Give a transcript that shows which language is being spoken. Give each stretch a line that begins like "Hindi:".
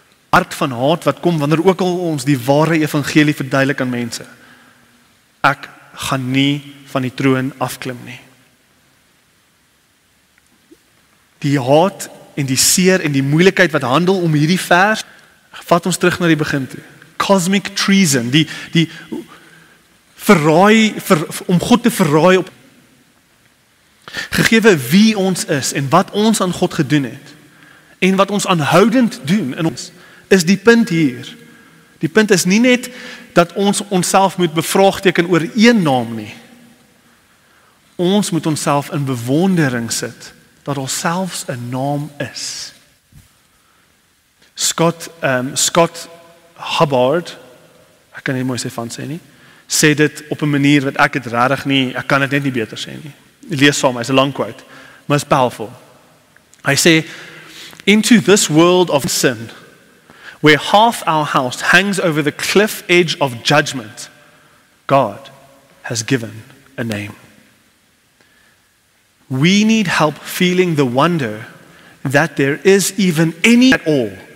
Afrikaans: Hart van haat wat kom wanneer ook al ons die ware evangelie verduidelik aan mense. Ek gaan nie van die troon afklim nie. Die haat en die seer en die moeilikheid wat handel om hierdie vers, vat ons terug na die begin toe. Cosmic treason, die verraai, om God te verraai op gegewe wie ons is en wat ons aan God gedoen het en wat ons aanhoudend doen in ons, is die punt hier. Die punt is nie net dat ons onsself moet bevraagteken oor een naam nie. Ons moet onsself in bewondering sit dat daar selfs 'n naam is. Scott Hubbard, ek kan nie mooi sy van sê nie, sê dit op 'n manier wat ek het regtig nie, ek kan dit net nie beter sê nie. Lees saam, hy's 'n lang quote, maar
English: it's powerful.
Afrikaans: Hy sê,
English: into this world of sin, where half our house hangs over the cliff edge of judgment, God has given a name. We need help feeling the wonder that there is even any at all